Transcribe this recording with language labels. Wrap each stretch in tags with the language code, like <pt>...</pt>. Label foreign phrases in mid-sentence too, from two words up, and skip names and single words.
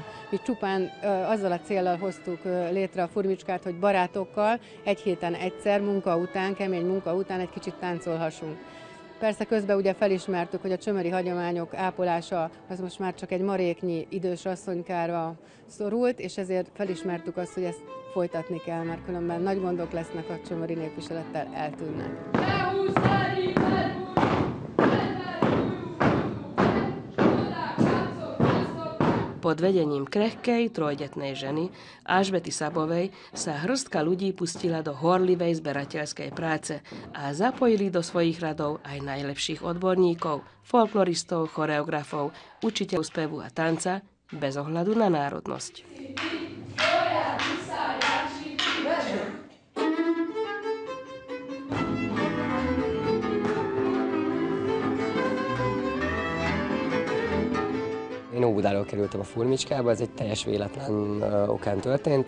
<hu>Mi csupán azzal a céllal hoztuk létre a Furmicskát, hogy barátokkal egy héten egyszer, munka után, kemény munka után egy kicsit táncolhassunk. Persze közben ugye felismertük, hogy a csömöri hagyományok ápolása az most már csak egy maréknyi idős asszonykára szorult, és ezért felismertük azt, hogy ezt folytatni kell, mert különben nagy gondok lesznek, a csömöri népviselettel eltűnnek.</hu> <sk>Pod vedením krehkej, trojdetnej ženy Alžbety Sabovej sa hrstka ľudí pustila do horlivej zberateľskej práce a zapojili do svojich radov aj najlepších odborníkov, folkloristov, choreografov, učiteľov spevu a tanca, bez ohľadu na národnosť.</sk> <hu>Én Óbudáról kerültem a Furmicskába, ez egy teljes véletlen okán történt.</hu>